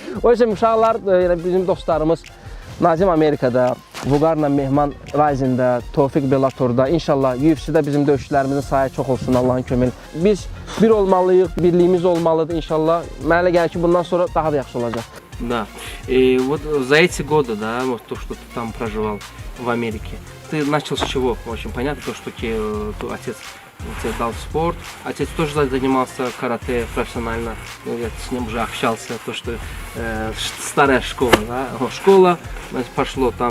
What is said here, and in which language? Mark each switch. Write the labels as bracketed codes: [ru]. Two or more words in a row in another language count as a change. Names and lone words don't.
[az] O yüzden uşaqlar, bizim dostlarımız Nazim Amerikada, Vüqarla Mehman Rising'də, Tofiq Bellator'da, inşallah UFC-də bizim döyüşlərimizin sayı çox olsun, Allahın köməyi. Biz bir olmalıyıq, birliyimiz olmalıdır inşallah. Mənə elə gəlir ki, bundan sonra daha da yaxşı olacaq. [ru] Да. И вот за эти годы, да, вот то, что ты там проживал в Америке, ты начал с чего? Очень понятно, то, что отец тебе дал спорт. Отец тоже занимался карате профессионально. Я с ним уже общался, то, что старая школа, да, школа, пошло там.